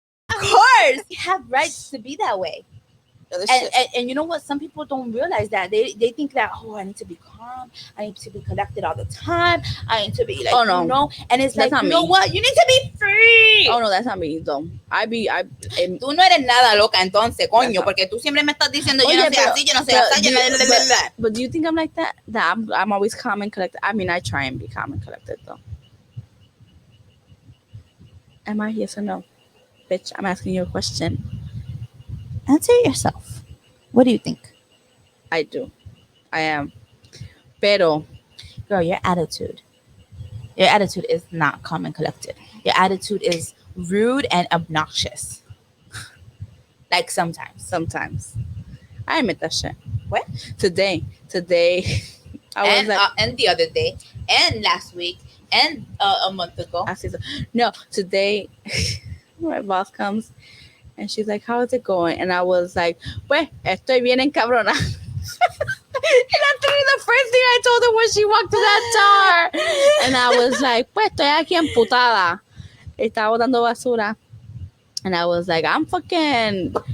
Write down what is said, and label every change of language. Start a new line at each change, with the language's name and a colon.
English: of course, you have rights to be that way. other And, shit. and you know what? Some people don't realize that. They think that, oh, I need to be calm. I need to be collected all the time. I need to be like, Oh, no. And it's That's like, not you know me. what? You need to be free. Oh no, that's not me though.
Spanish: Tú no eres nada loca entonces, coño, porque tú siempre me estás diciendo yo no soy así, yo no soy así,
English: but do you think I'm like that? That I'm always calm and collected. I mean, I try and be calm and collected though. Am I? Yes or no? Bitch, I'm asking you a question. Answer yourself. What do you think? I do. I am. Pero Girl, your attitude is not calm and collected. Your attitude is rude and obnoxious. Like sometimes. sometimes I admit that shit. What? Today, I was like, and the other day, and last week, and a month ago. I said, no, today my boss comes and she's like, how is it going? And I was like, pues, estoy bien encabrona. And literally the first thing I told her when she walked to that door. And I was like, pues, estoy aquí emputada.
Spanish: Estaba botando basura.
English: And I was like, I'm fucking...